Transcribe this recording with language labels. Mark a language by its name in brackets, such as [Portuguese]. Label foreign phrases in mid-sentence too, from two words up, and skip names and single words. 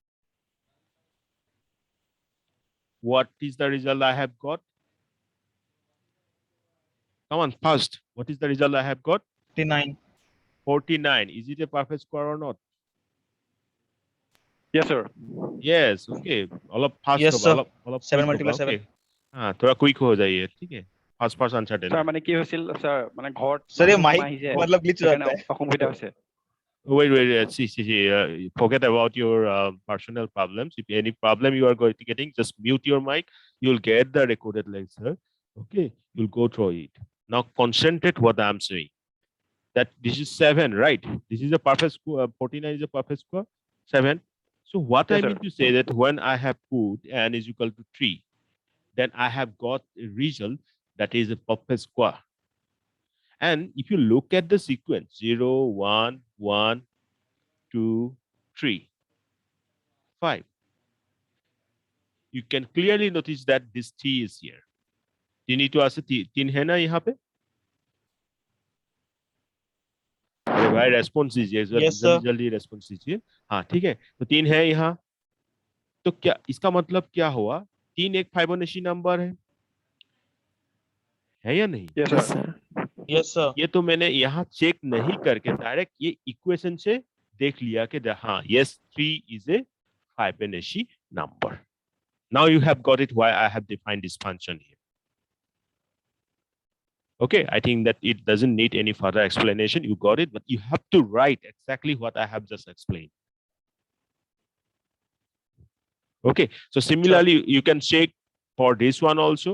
[English] what is the result I have got? Come on, first. What is the result I have got? 49. 49. Is it a perfect square or not? Yes, sir. Yes. Okay. all of fast Yes, sir. all of 7 quick × [Hindi] होगा, 7. okay. हाँ, थोड़ा क्विक हो जाइए, ठीक है. [English] fast answer [Hindi] देना. [Assamese] Sir, মানে কি হৈছিল [English] sir, [Assamese] মানে ঘৰত [Hindi] सर ये [Assamese] মানুহ [Hindi] माइक [Assamese] আহিছে, [Hindi] मतलब ग्लिच हो [Assamese] সেইকাৰণে [Hindi] जाता है. [Assamese] অসুবিধা হৈছে। [English] Wait. See. Forget about your personal problems. If any problem you are getting, just mute your mic. You'll get the recorded lecture. Okay. You'll go through it. Now concentrate what I'm saying. That this is 7, right? This is a perfect square. 49 is a perfect square. 7. So what Yes, I sir. mean to say that when I have put n is equal to 3, then I have got a result that is a perfect square. And if you look at the sequence 0, 1, 1, 2, 3, 5. You can clearly notice that this T is here. [Hindi] तीन तो ऐसे तीन है ना यहाँ पे? अरे भाई रेस्पॉन्स दीजिए, [English] Yes, [Hindi] जल्दी [English] sir. [Hindi] जल्दी रेस्पॉन्स दीजिए। हाँ ठीक है, तो तीन है यहाँ। तो क्या इसका मतलब क्या हुआ? तीन एक [English] Fibonacci number [Hindi] है या नहीं? [English] Yes, Yes, sir. sir. Yes, sir. [Hindi] ये तो मैंने यहाँ चेक नहीं करके डायरेक्ट ये इक्वेशन से देख लिया कि हाँ [English] yes 3 is a Fibonacci number. Now you have got it why I have defined this function here. Okay, I think that it doesn't need any further explanation. You got it, but you have to write exactly what I have just explained. Okay, so similarly, you can check for this one also.